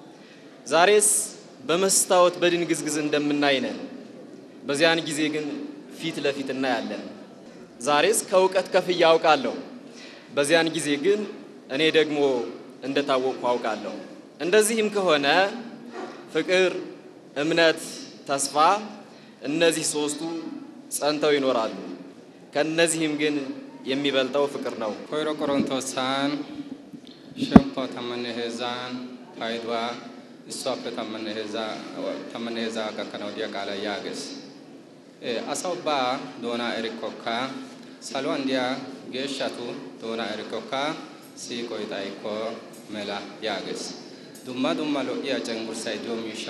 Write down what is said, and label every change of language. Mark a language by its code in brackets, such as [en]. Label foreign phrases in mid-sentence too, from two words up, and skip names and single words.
[am] ዛሬስ በመስታወት በድንግዝግዝ እንደምናይ ነን። በዚያን ጊዜ ግን ፊት ለፊት እናያለን። ዛሬስ ከእውቀት ከፍዬ አውቃለሁ፣ በዚያን ጊዜ ግን እኔ ደግሞ እንደታወቅኩ አውቃለሁ። እንደዚህም ከሆነ ፍቅር፣ እምነት፣ ተስፋ እነዚህ ሶስቱ ጸንተው ይኖራሉ። ከነዚህም ግን የሚበልጠው ፍቅር ነው። [wal] ኮይሮ ቆሮንቶሳን ሸምፖ ተመነሄዛን ፋይድዋ እሷፈ ተመነሄዛ ከከነው ዲያቃላ ያገስ አሳውባ ዶና ኤሪኮካ ሳሎንዲያ ጌሻቱ ዶና ኤሪኮካ ሲቆይጣይኮ መላ ያገስ ዱማ ሎያ ጨንጉርሳይ ዶሚሻቱ